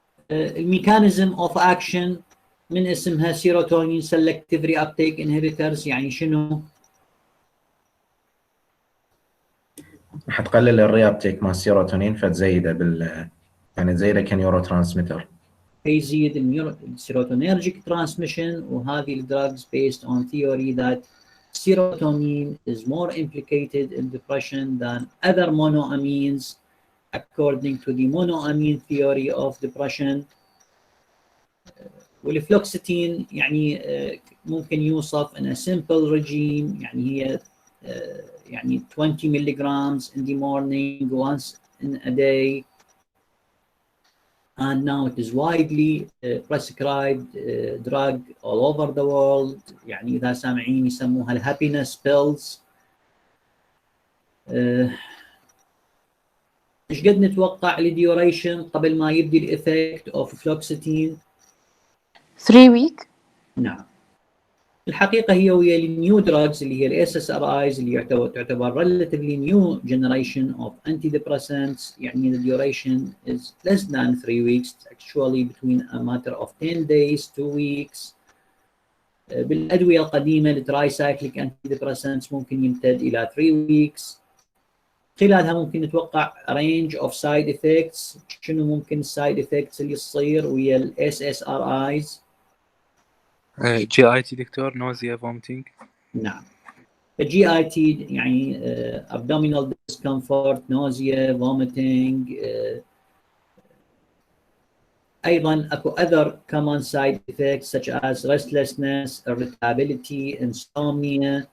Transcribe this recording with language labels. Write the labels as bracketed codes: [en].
[en] الميكانيزم of action [ar] من اسمها [en] serotonin selective reuptake inhibitors, [ar] يعني شنو؟ راح تقلل الري ابتيك مال السيروتونين فتزيده يعني تزيده كنيورو ترانسميتر. يزيد السيروتونيرجيك ترانسميشن، وهذه الدراجز [en] based on theory that serotonin is more implicated in depression than other monoamines according to the monoamine theory of depression. [ar] والفلوكسيتين يعني ممكن يوصف [en] in a simple regime، [ar] يعني هي يعني [en] 20 milligrams in the morning once in a day, and now it is widely prescribed drug all over the world. [ar] يعني إذا سامعين يسموها الهابينس بيلز. ايش قد نتوقع الديوريشن قبل ما يبدي الإفكت اوف فلوكسيتين؟ [en] 3 weeks. [ar] نعم. الحقيقة هي ويا النيو دراجز اللي هي الاس اس ار ايز اللي تعتبر [en] relatively new generation of antidepressants، يعني the duration is less than 3 weeks, actually between a matter of 10 days 2 weeks. [ar] بالأدوية القديمة الترايسايكليك antidepressants ممكن يمتد إلى 3 weeks. خلالها ممكن نتوقع [en] range of side effects. [ar] شنو ممكن السايد effects اللي تصير ويا الاس اس ار ايز؟ [en] GI [ar] دكتور [en] nausea vomiting. [ar] نعم. الجي اي تي يعني [en] abdominal discomfort, nausea, vomiting. [ar] ايضا اكو [en] other common side effects such as restlessness, irritability, insomnia.